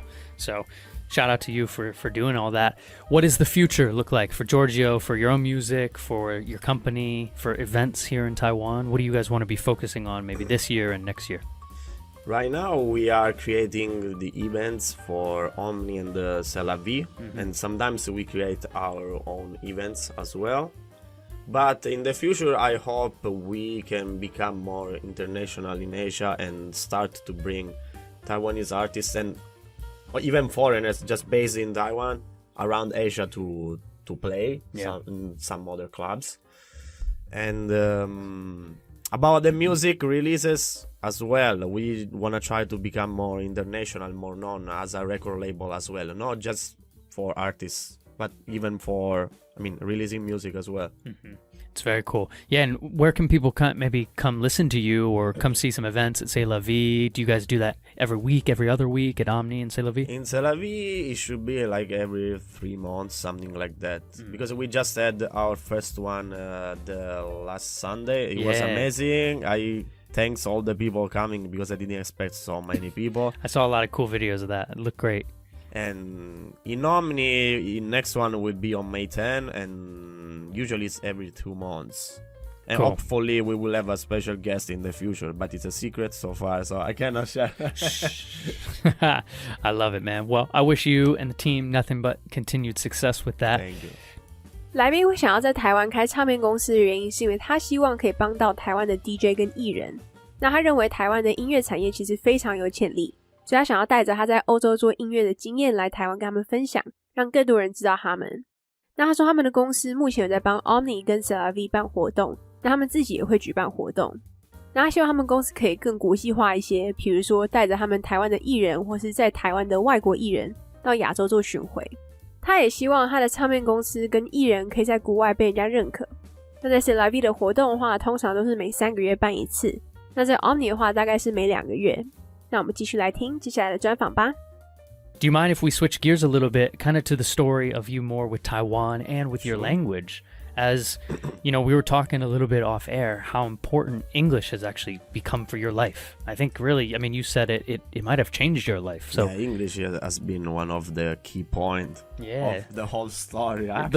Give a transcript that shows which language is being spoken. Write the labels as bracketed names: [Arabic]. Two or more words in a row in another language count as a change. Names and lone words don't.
[English] So shout out to you for doing all that. What does the future look like for Giorgio, for your own music, for your company, for events here in Taiwan? What do you guys want to be focusing on maybe this year and next year? Right now we are creating the events for Omni and C'est la vie, and sometimes we create our own events as well. But in the future I hope we can become more international in Asia and start to bring Taiwanese artists and even foreigners just based in Taiwan around Asia to play in some other clubs. And about the music releases as well, we want to try to become more international, more known as a record label as well, not just for artists but even for, I mean, releasing music as well. It's very cool. Yeah, and where can people come listen to you or come see some events at C'est la vie? Do you guys do that every week, every other week at Omni and C'est la vie? In C'est la vie, it should be like every 3 months, something like that. Because we just had our first one the last Sunday. It was amazing. I thanks all the people coming because I didn't expect so many people. I saw a lot of cool videos of that. It looked great. And in Omni, next one will be on May 10, and usually it's every 2 months. And Cool. hopefully we will have a special guest in the future, but it's a secret so far, so I cannot share. I love it, man. Well, I wish you and the team nothing but continued success with that. Thank you. [Chinese] 来宾会想要在台湾开唱片公司的原因，是因为他希望可以帮到台湾的 DJ 跟艺人。那他认为台湾的音乐产业其实非常有潜力，所以他想要带着他在欧洲做音乐的经验来台湾跟他们分享，让更多人知道他们。那他说他们的公司目前有在帮 Omni 跟 C'est la vie 办活动，那他们自己也会举办活动。那他希望他们公司可以更国际化一些，比如说带着他们台湾的艺人或是在台湾的外国艺人到亚洲做巡回。他也希望他的唱片公司跟艺人可以在国外被人家认可。那在 C'est la vie 的活动的话，通常都是每3个月办一次，那在 Omni 的话大概是每2个月。那我们继续来听接下来的专访吧。 [English] Do you mind if we switch gears a little bit, kind of to the story of you more with Taiwan and with your language? As, you know, we were talking a little bit off air, how important English has actually become for your life. I think really, I mean, you said it might have changed your life. So yeah, English has been one of the key points of the whole story, actually.